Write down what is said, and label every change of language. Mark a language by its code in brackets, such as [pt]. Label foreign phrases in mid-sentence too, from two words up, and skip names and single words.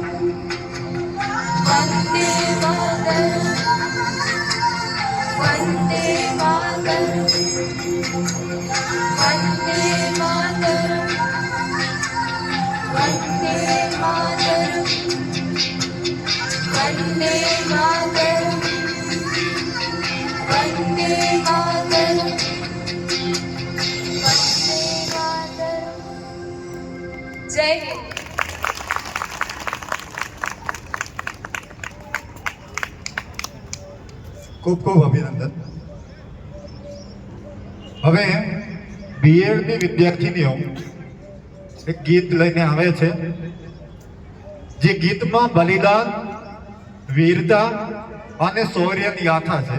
[sa] वंदे मातरम, वंदे मातरम, वंदे मातरम, वंदे मातरम, वंदे मातरम, वंदे मातरम, वंदे मातरम। [hi] जय हिंद। [gu] ખૂબ ખૂબ અભિનંદન. હવે બીએડની વિદ્યાર્થીનીઓ એક ગીત લઈને આવે છે, જે ગીતમાં બલિદાન, વીરતા અને શૌર્યની ગાથા છે.